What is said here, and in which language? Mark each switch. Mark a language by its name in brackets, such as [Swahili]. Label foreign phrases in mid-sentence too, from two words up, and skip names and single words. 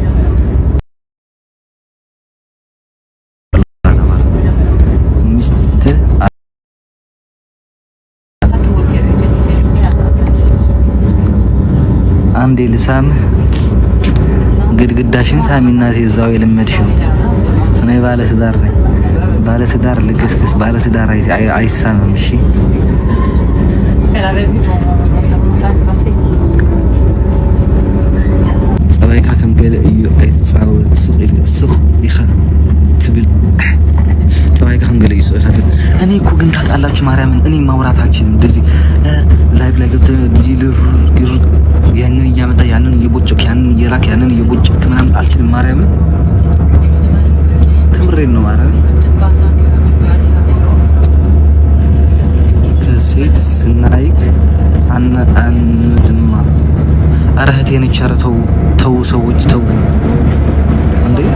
[Amharic] ሚስት አንዴ ልሳምህ ግድግዳሽን ሳሚና እዛው የለመድሽው። እኔ ባለትዳር ነኝ። ባለትዳር ልክስክስ ባለትዳር አይሳምም። እሺ [Tigrinya] ፀባይካ ከም ገለ እዩ ኣይትፃወት ስቕ ኢኻ ትብል። ፀባይካ ከም ገለ እዩ ስቕ ኢኻ ትብል። [Amharic] እኔ እኮ ግን ታውቃላችሁ ማርያምን እኔ ማውራት አልችልም። እንደዚህ ላይቭ ላይ ገብተህ እንደዚህ ያንን እያመጣ ያንን እየቦጨክ ያንን እየላክ ያንን እየቦጨክ ምናምን አልችልም። ማርያምን ከምሬን ነው። ማርያምን ከሴት ስናይክ አንድማ ኧረ እህቴ ነች። ኧረ ተው ሰዎች ተው እንዴ!